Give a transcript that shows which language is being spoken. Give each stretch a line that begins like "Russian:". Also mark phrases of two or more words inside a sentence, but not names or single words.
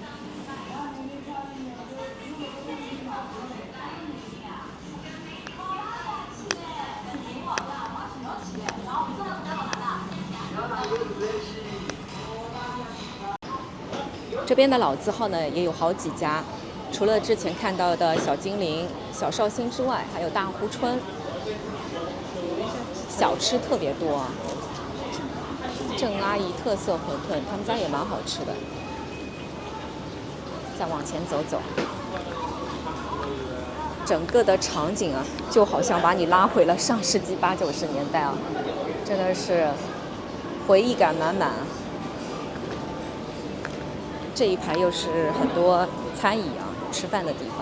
Chinese: 這邊的老字號呢也有好幾家，除了之前看到的小精靈、小紹興之外，還有大祜春，小吃特別多啊。鄭阿姨特色餛飩，他們家也蠻好吃的。再往前走走，整個的場景啊，就好像把你拉回了上世紀80、90年代啊，真的是回憶感滿滿。這一排又是很多餐椅啊，吃飯的地方。